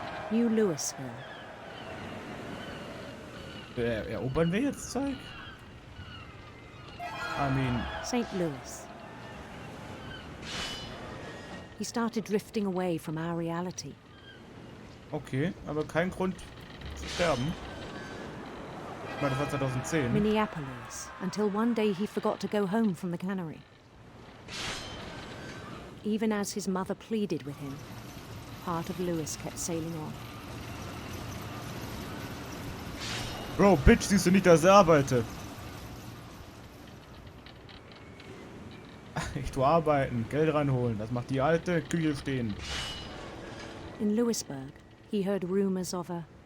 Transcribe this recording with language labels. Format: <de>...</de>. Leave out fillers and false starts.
<en>New Louisville.</en> <de>Erobern wir jetzt Zeug?</de> <en>I mean, St. Louis. He started drifting away from our reality.</en> <de>okay, aber kein Grund zu sterben. Ich meine, das war 2010.</de> <en>Minneapolis, until one day he forgot to go home from the cannery. Even as his mother pleaded with him, part of Louis kept sailing on.</en> <de>Bro, Bitch, siehst du nicht, dass ich arbeite? Ich tu arbeiten, Geld reinholen, das macht die alte Küche stehen.</de> <en>In Louisburg, he heard rumors of a</en>